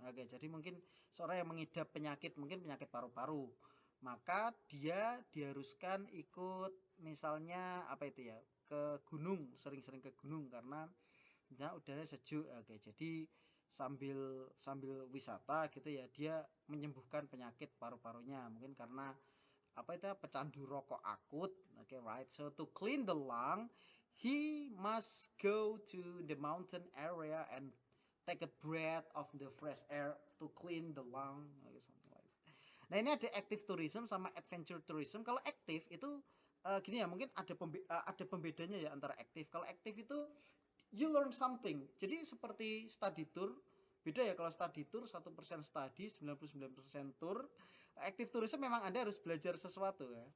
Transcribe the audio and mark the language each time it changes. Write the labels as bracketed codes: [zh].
[id] Oke, jadi mungkin seorang yang mengidap penyakit, mungkin penyakit paru-paru, maka dia diharuskan ikut misalnya apa itu ya, ke gunung, sering-sering ke gunung karena ya udara sejuk. Oke, jadi sambil sambil wisata gitu ya, dia menyembuhkan penyakit paru-parunya, mungkin karena apa itu pecandu rokok akut. [en] Okay, right. So to clean the lung, he must go to the mountain area and take a breath of the fresh air to clean the lung. Okay, something like that. [id] Nah, ini ada active tourism sama adventure tourism. Kalau active itu gini ya, mungkin ada pembedanya ya antara active. Kalau active itu [en] you learn something. [id] Jadi seperti study tour, beda ya. Kalau study tour 1% study, 99% tour. Active tourism memang Anda harus belajar sesuatu ya.